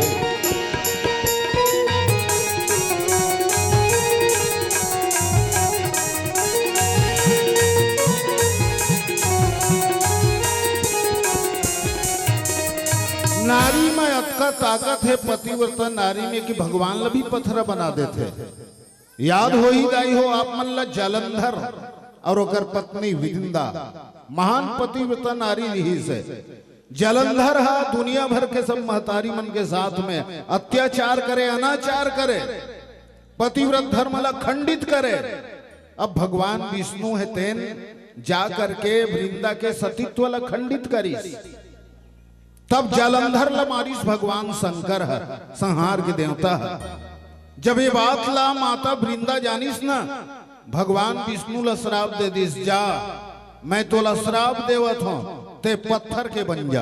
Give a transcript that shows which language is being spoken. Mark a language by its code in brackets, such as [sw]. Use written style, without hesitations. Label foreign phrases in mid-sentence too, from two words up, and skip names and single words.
[hne] नारी में अतका ताकत है पतिव्रता नारी में कि भगवान ला भी पत्थर बना देते। याद हो ही दाई हो आप मन ला जलंधर और ओकर पत्नी विदिंदा, महान पतिव्रता नारी रही से। जलंधर हा दुनिया भर के सब महतारी मन के साथ में अत्याचार करे, अनाचार करे, पतिव्रत धर्म ला खंडित करे। अब भगवान विष्णु है तेन जा करके वृंदा के सतीत्व ला खंडित करीस। तब जलंधर ला मारिस भगवान शंकर है, संहार के देवता है। जब ये बात ला माता वृंदा जानिस ना, भगवान विष्णु ला श्राप दे दिस, जा मैं तो ला श्राप देवत हूं, ते पत्थर के बन जा।